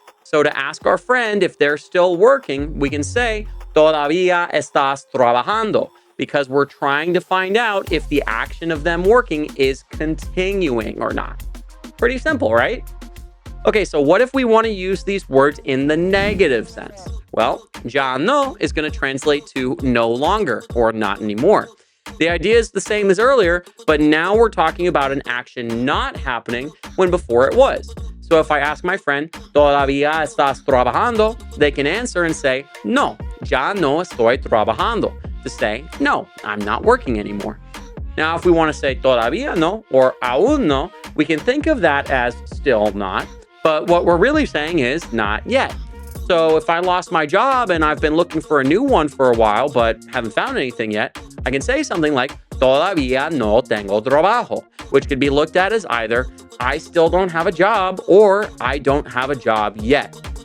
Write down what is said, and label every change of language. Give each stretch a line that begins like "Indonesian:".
English: So to ask our friend if they're still working, we can say,
Spanish: "Todavía estás trabajando,"
English: because we're trying to find out if the action of them working is continuing or not. Pretty simple, right? Okay, so what if we want to use these words in the negative sense? Well, ya no is going to translate to no longer or not anymore. The idea is the same as earlier, but now we're talking about an action not happening when before it was. So if I ask my friend,
Spanish: "Todavía estás trabajando?"
English: they can answer and say,
Spanish: "No, ya no estoy trabajando,"
English: to say, "No, I'm not working anymore." Now, if we want to say todavía no or aún no, we can think of that as still not, but what we're really saying is not yet. So if I lost my job and I've been looking for a new one for a while but haven't found anything yet, I can say something like
Spanish: "Todavía no tengo trabajo,"
English: which could be looked at as either I still don't have a job or I don't have a job yet.